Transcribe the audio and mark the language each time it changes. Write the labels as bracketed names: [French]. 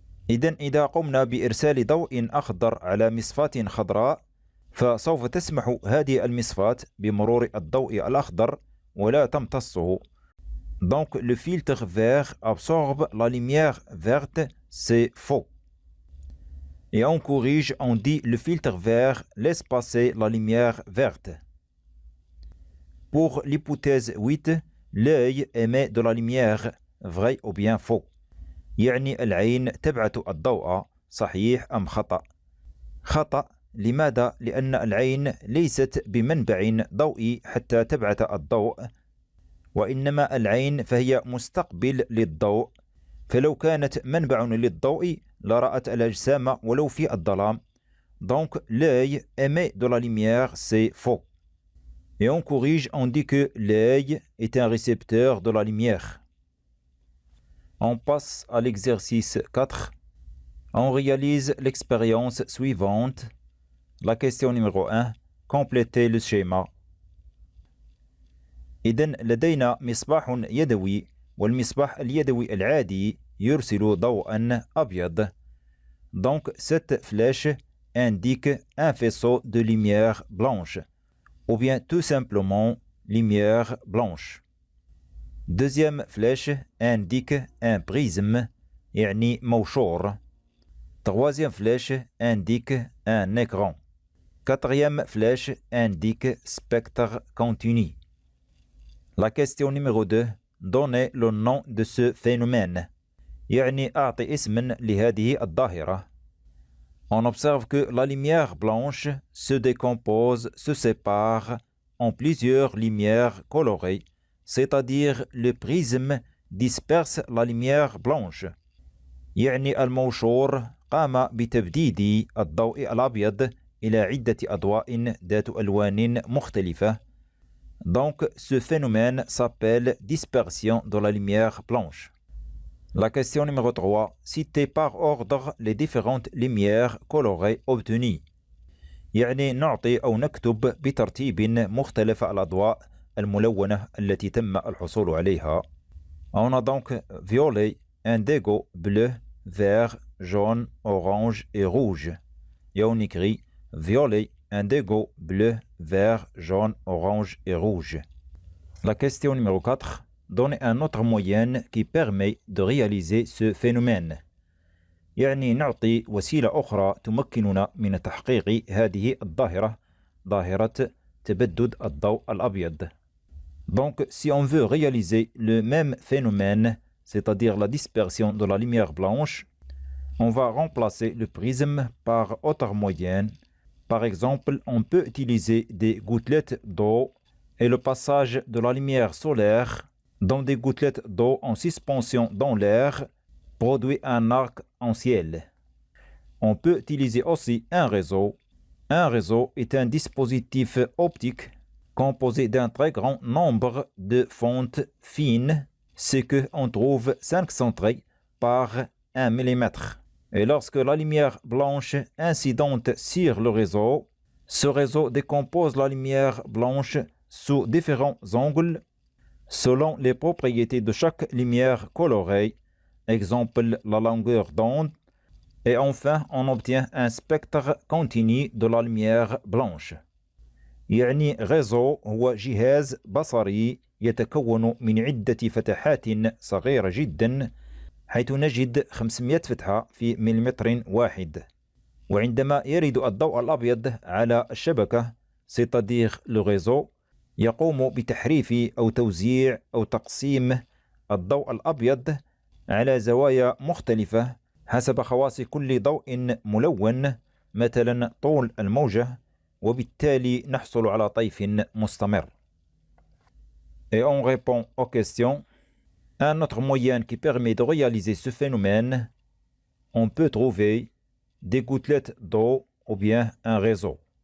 [Arabic] إذا قمنا بإرسال ضوء أخضر على مصفاة خضراء فسوف تسمح هذه المصفاة بمرور الضوء الأخضر ولا تمتصه. [French] Donc le filtre vert absorbe la lumière verte, c'est faux. Et on corrige, on dit le filtre vert laisse passer la lumière verte. Pour l'hypothèse 8, l'œil émet de la lumière, vrai ou bien faux. [Arabic] يعني العين تبعث الضوء، صحيح أم خطأ؟ خطأ. لماذا؟ لأن العين ليست بمنبع ضوئي حتى تبعث الضوء، وإنما العين فهي مستقبل للضوء، فلو كانت منبع للضوء لرأت الأجسام ولو في الظلام. [French] Donc l'œil émet de la lumière, c'est faux. Et on corrige, on dit que l'œil est un récepteur de la lumière. On passe à l'exercice 4. On réalise l'expérience suivante. La question numéro 1. Complétez le schéma. [Arabic] إذن لدينا مصباح يدوي، والمصباح اليدوي العادي يرسل ضوءا أبيض. [French] Donc cette flèche indique un faisceau de lumière blanche, ou bien tout simplement lumière blanche. Deuxième flèche indique un prisme, [Arabic] يعني موشور. [French] Troisième flèche indique un écran. Quatrième flèche indique spectre continu. La question numéro 2. Donnez le nom de ce phénomène. [Arabic] يعني أعطي اسما لهذه الظاهرة. [French] On observe que la lumière blanche se décompose, se sépare en plusieurs lumières colorées, c'est-à-dire le prisme disperse la lumière blanche. [Arabic] يعني الموشور قام بتبديد الضوء الأبيض إلى عدة أضواء ذات ألوان مختلفة. [French] Donc ce phénomène s'appelle dispersion de la lumière blanche. La question numéro 3. Citez par ordre les différentes lumières colorées obtenues. [Arabic] يعني نعطي أو نكتب بترتيب مختلف الأضواء الملونة التي تم الحصول عليها. [French] On a donc violet, indigo, bleu, vert, jaune, orange et rouge. Et on écrit violet, indigo, bleu, vert, jaune, orange et rouge. La question numéro 4. Donnez un autre moyen qui permet de réaliser ce phénomène. [Arabic] يعني نعطي وسيلة أخرى تمكننا من تحقيق هذه الظاهرة، ظاهرة تبدد الضوء الأبيض. [French] Donc, si on veut réaliser le même phénomène, c'est-à-dire la dispersion de la lumière blanche, on va remplacer le prisme par autre moyen. Par exemple, on peut utiliser des gouttelettes d'eau et le passage de la lumière solaire dans des gouttelettes d'eau en suspension dans l'air produit un arc en ciel. On peut utiliser aussi un réseau. Un réseau est un dispositif optique composé d'un très grand nombre de fentes fines, ce qu'on trouve 5 centrées par 1 mm. Et lorsque la lumière blanche incidente sur le réseau, ce réseau décompose la lumière blanche sous différents angles selon les propriétés de chaque lumière colorée, exemple la longueur d'onde, et enfin on obtient un spectre continu de la lumière blanche. [Arabic] يعني réseau هو جهاز بصري يتكون من عدة فتحات صغيرة جدا، حيث نجد 500 فتحة في مليمتر واحد. وعندما يرد الضوء الأبيض على الشبكة [French] c'est-à-dire le réseau، [Arabic] يقوم بتحريف أو توزيع أو تقسيم الضوء الأبيض على زوايا مختلفة حسب خواص كل ضوء ملون، مثلا طول الموجة، وبالتالي نحصل على طيف مستمر. [French] Et on répond aux questions. Un autre moyen qui permet de réaliser ce phénomène, on peut trouver des gouttelettes d'eau ou bien un réseau.